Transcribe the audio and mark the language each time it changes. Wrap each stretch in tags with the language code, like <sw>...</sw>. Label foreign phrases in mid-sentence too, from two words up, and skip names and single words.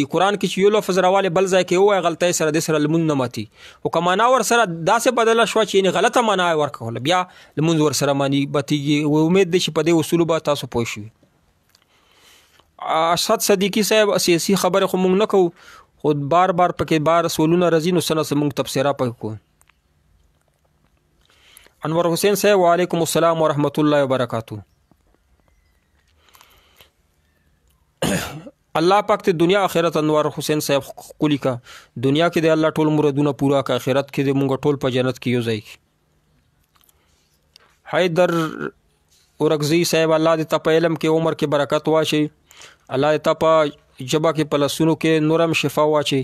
<ps>قرآن کې چې یو لفظ راوالی بل ځای کې ووایي غلطۍ سره دې سره لمونځ نه ماتیږي، خو که معنا ورسره داسې بدله شوه چې یعنې غلطه معنا یې ورکوله بیا لمونځ ورسره ماتیږي. امید دی چې په دې اصولو به تاسو پوه شوي. اسد صدیقی صاحب سیاسي خبرې خو مونږ نه کوو، خو بار بار پکې بار سوالونه راځي نو څه نه څه مونږ تبصره پکې کوو.</ps> <ar>انور حسین صاحب وعلیکم السلام ورحمۃ اللہ وبرکاتہ.</ar> <ps>الله پاک ته دنیا آخرت انور حسین صاحب ښکلي کا، دنیا کې د الله ټول مرادونه پورا کا، آخرت کې د مونږ ټول په جنت کې یو ځای کی. حیدر اورکزی صاحب الله دې ته په علم کې عمر کې برکت واچي، الله دې ته په ژبه کې په لاسونو کې نورم شفا واچي.</ps>